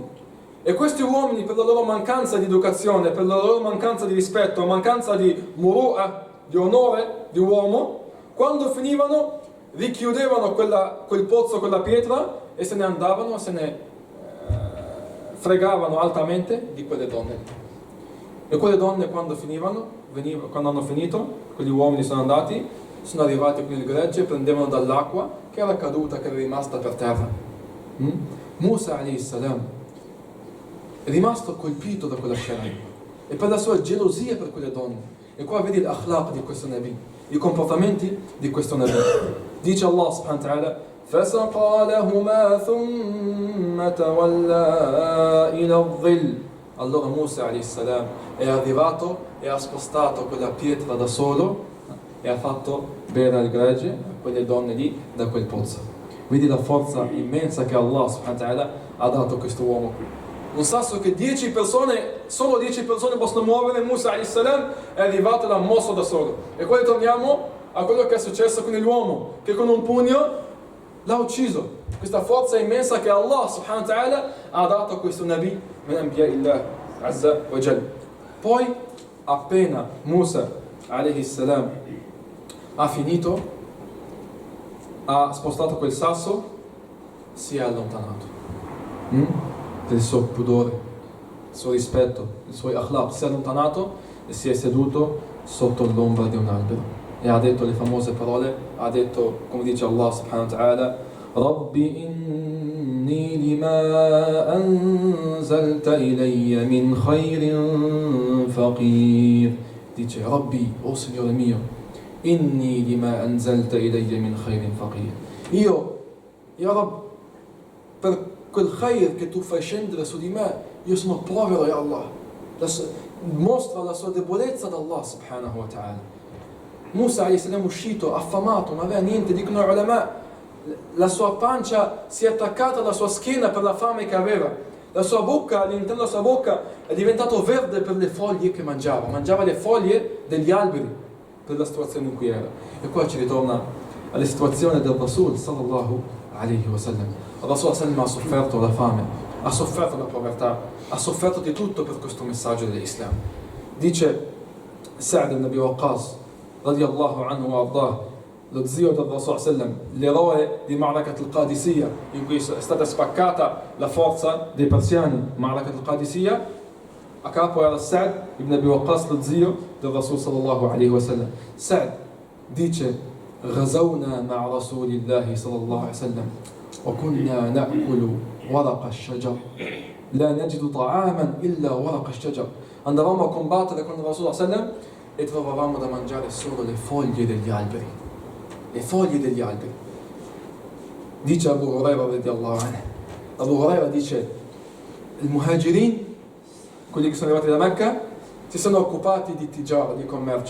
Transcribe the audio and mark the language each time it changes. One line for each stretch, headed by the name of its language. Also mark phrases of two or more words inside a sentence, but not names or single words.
Italian: E questi uomini, per la loro mancanza di educazione, per la loro mancanza di rispetto, mancanza di muru'a, di onore di uomo, quando finivano richiudevano quel pozzo con la pietra e se ne andavano, se ne fregavano altamente di quelle donne. E quelle donne quando hanno finito, quegli uomini sono andati, sono arrivati con il gregge, prendevano dall'acqua che era caduta, che era rimasta per terra. Musa
Arabic: عليه السلام
Italian: è rimasto colpito da quella scena e per la sua gelosia per quelle donne. E qua vedi l'akhlaq di questo Nabi, i comportamenti di questo Nabi.
Arabic: Dice الله سبحانه وتعالى: فَسَقَى لَهُمَا ثُمَّ تَوَلَّى إِلَى الظِّلِّ.
Italian: Allora Musa
Arabic: عليه السلام
Italian: è arrivato e ha spostato quella pietra da solo e ha fatto bere il gregge a quelle donne lì da quel pozzo. Vedi la forza immensa che
Arabic: الله سبحانه وتعالى
Italian: ha dato a questo uomo qui. Un sasso che solo 10 persone possono muovere, Musa
Arabic: عليه السلام
Italian: è arrivato e l'ha mosso da solo. E poi torniamo a quello che è successo con l'uomo, che con un pugno l'ha ucciso. Questa forza immensa che
Arabic: الله سبحانه وتعالى
Italian: ha dato a questo
Arabic: نبي من أنبياء الله عز وجل.
Italian: Poi appena Musa
Arabic: عليه السلام
Italian: ha finito, ha spostato quel sasso, si è allontanato per il suo pudore, il suo rispetto, i suoi akhlaq. Si è allontanato e si è seduto sotto l'ombra di un albero e ha detto le famose parole, ha detto, come dice
Arabic: الله سبحانه وتعالى: رب إني لما أنزلت إلي من خير فقير.
Italian: Dice: Rabbi, oh Signore mio,
Arabic: إني لما أنزلت إلي من خير فقير. Io, يا رب,
Italian: per quel khair che tu fai scendere su di me, io sono povero,
Arabic: يا الله.
Italian: Mostra la sua debolezza ad
Arabic: الله سبحانه وتعالى.
Italian: Musa
Arabic: عليه السلام
Italian: è uscito affamato, non aveva niente, dicono gli ulama, la sua pancia si è attaccata alla sua schiena per la fame che aveva, la sua bocca, all'interno della sua bocca è diventato verde per le foglie che mangiava le foglie degli alberi per la situazione in cui era. E qua ci ritorna alla situazione del
Arabic: رسول صلى الله عليه وسلم.
Italian: Il
Arabic: رسول سلم
Italian: ha sofferto la fame, ha sofferto la povertà, ha sofferto di tutto per questo messaggio dell'Islam. Dice Sa'd ibn Abi Waqqas
Arabic: رضي الله عنه وأرضاه,
Italian: lo zio del
Arabic: رسول سلم,
Italian: l'eroe di Ma'rakat al-Qadisiyya, in cui è stata spaccata la forza dei persiani. Ma'rakat al-Qadisiyya, a capo era Sa'd ibn Abi Waqqas, lo zio del
Arabic: رسول صلى الله عليه وسلم. Sa'd dice: غزونا مع رسول الله صلى الله عليه وسلم وكنا نأكل ورق الشجر لا نجد طعاما إلا ورق الشجر.
Italian: Andavamo a combattere con il
Arabic: رسول صلى الله عليه وسلم
Italian: e trovavamo da mangiare solo le foglie degli alberi. Le foglie degli alberi. Dice Abu Huraira
Arabic: رضي الله عنه.
Italian: Abu Huraira dice: i muhajirin, quelli che sono arrivati da Mecca, si sono occupati di tijara, di commercio.